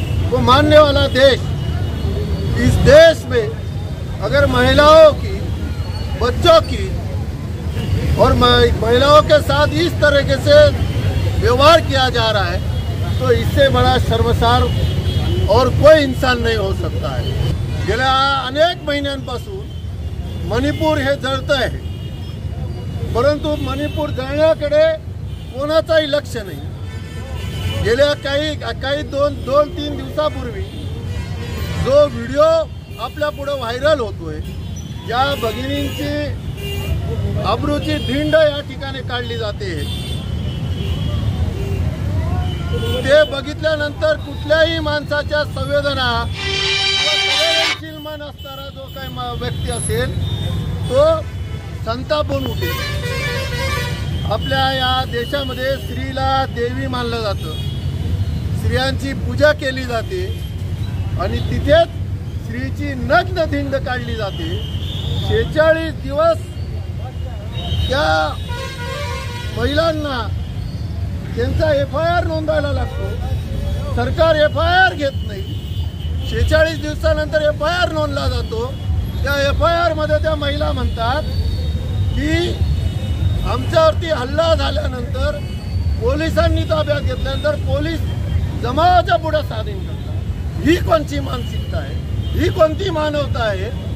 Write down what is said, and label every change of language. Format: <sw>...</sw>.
<hi>को मानने वाला देश, इस देश में अगर महिलाओं की, बच्चों की और महिलाओं के साथ इस तरीके से व्यवहार किया जा रहा है तो इससे बड़ा शर्मसार और कोई इंसान नहीं हो सकता है।</hi> <mr>गेल्या अनेक महिन्यांपासून मणिपूर हे जळतं आहे, परंतु मणिपूर जळण्याकडे कोणाचाही लक्ष नाही। गेल्या काही दोन तीन दिवसापूर्वी जो व्हिडिओ आपल्या पुढे व्हायरल होतोय, या भगिनींची अब्रूची धिंड या ठिकाणी काढली जाते, ते बघितल्यानंतर कुठल्याही माणसाच्या संवेदना संवेदनशील मन असणारा जो काही व्यक्ती असेल तो संतापून उठेल। आपल्या या देशामध्ये स्त्रीला देवी मानलं जातं, स्त्रियांची पूजा केली जाते आणि तिथेच स्त्रीची नग्न धिंड काढली जाते। 46 दिवस त्या महिलांना त्यांचा FIR नोंदवायला लागतो, सरकार FIR घेत नाही। 46 दिवसानंतर FIR नोंदला जातो, त्या FIR मध्ये त्या महिला म्हणतात की आमच्यावरती हल्ला झाल्यानंतर पोलिसांनी ताब्यात घेतल्यानंतर पोलीस जमावाच्या पुढे स्वाधीन करतात। ही कोणती मानसिकता आहे? ही कोणती मानवता आहे?</mr>